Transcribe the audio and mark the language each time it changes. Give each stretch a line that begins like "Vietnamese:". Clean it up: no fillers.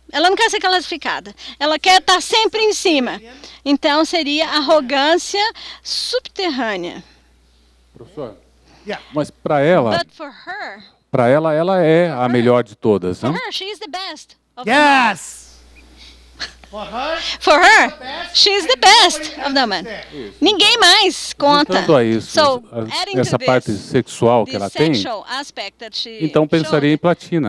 Portuguese: Ela não quer ser classificada. Ela quer estar sempre em cima. Então, seria arrogância subterrânea. Professor, mas para ela, ela é a melhor de todas, não?
English: Yes! For her, she's the best of them.
Portuguese: Ninguém mais conta. Juntando a isso, essa parte sexual que ela tem, então pensaria em platina.